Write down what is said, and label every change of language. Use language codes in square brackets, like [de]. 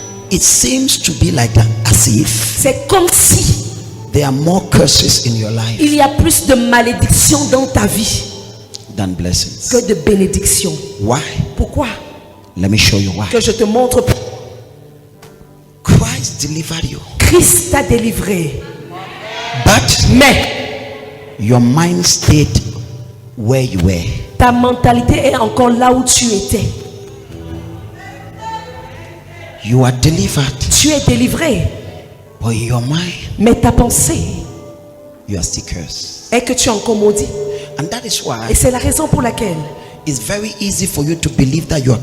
[en] it seems to be like that, as if [fr] c'est comme si [en] there are more curses in your life [fr] il y a plus de malédictions dans ta vie [en] than blessings? [fr] que de bénédictions? [en] Why? [fr] Pourquoi? [en] Let me show you why. [fr] Que je te montre. [en] Christ delivered you, [fr] Christ t'a délivré, [en] but [fr] mais [en] your mind stayed where you were. [fr] ta mentalité est encore là où tu étais. [en] You are delivered, [fr] Tu es délivré, [en] but in your mind [fr] mais ta pensée [en] you are still cursed. [fr] est que tu es encore maudit. [en] And that is [fr] Et [en] why [fr] c'est la raison pour laquelle [en] it's very easy for you to believe that you are